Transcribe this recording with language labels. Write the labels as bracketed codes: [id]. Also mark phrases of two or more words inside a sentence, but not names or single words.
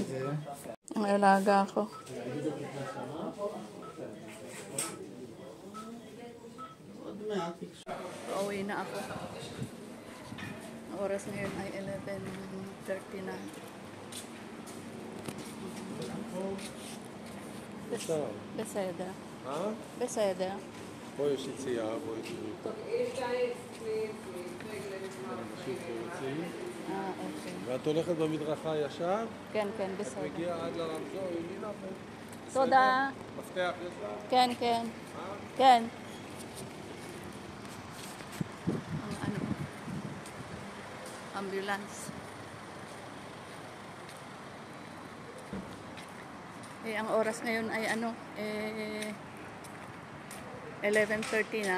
[tl] Ang alaga ko. Pauwi na ako. Ang oras ngayon ay 11:30 na. Beseda. [he] אה? בסדר. פה יש יציאה, בואי תראי. אוקיי. ואת הולכת במדרכה ישר, כן, כן, בסדר. מגיעה עד לרמזור, ימינה. תודה. מפתח יש לך? כן, כן. כן. [tl] ano, ambulance. Ang oras ngayon ay 11:30 na.